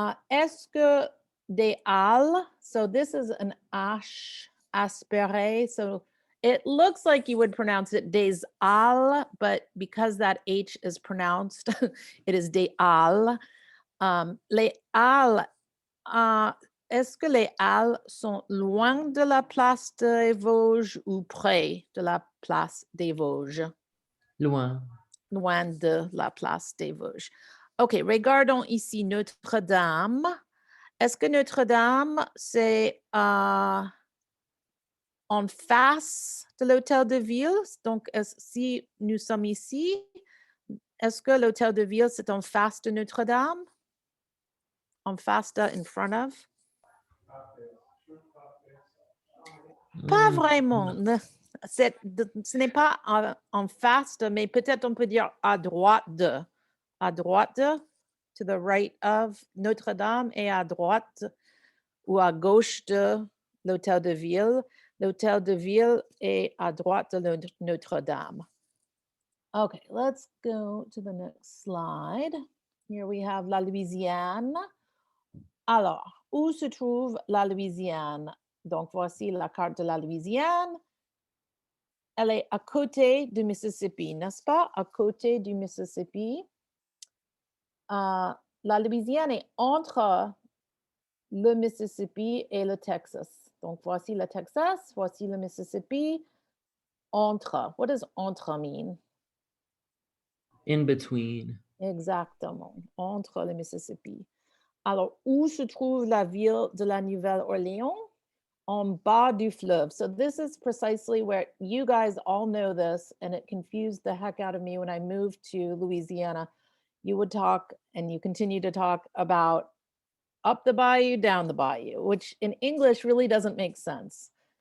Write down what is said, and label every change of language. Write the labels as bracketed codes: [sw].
[fr] Est-ce que des halles, [en] so this is an H aspiré, so it looks like you would pronounce it des halles, but because that H is pronounced, it is des halles. [fr] Les halles, est-ce que les halles sont loin de la place des Vosges ou près de la place des Vosges? Loin. Loin de la place des Vosges. OK, regardons ici Notre-Dame. Est-ce que Notre-Dame, c'est en face de l'hôtel de ville? Donc, si nous sommes ici, est-ce que l'hôtel de ville, c'est en face de Notre-Dame? En face de, [en] in front of? [fr] Pas vraiment. Ce n'est pas en face de, mais peut-être on peut dire à droite de. À droite de, [en] to the right of [fr] Notre-Dame, et à droite ou à gauche de l'hôtel de ville. L'hôtel de ville est à droite de Notre-Dame. [en] Okay, let's go to the next slide. Here we have la Louisiane. [fr] Alors, où se trouve la Louisiane? Donc, voici la carte de la Louisiane. Elle est à côté du Mississippi, n'est-ce pas? À côté du Mississippi. La Louisiane est entre le Mississippi et le Texas. Donc, voici le Texas, voici le Mississippi. Entre. [en] What does entre mean? In between. [fr] Exactement. Entre le Mississippi. Alors, où se trouve la ville de la Nouvelle-Orléans? En bas du fleuve. [en] So this is precisely where you guys all know this, and it confused the heck out of me when I moved to Louisiana. You would talk, and you continue to talk about up the bayou, down the bayou, which in English really doesn't make sense.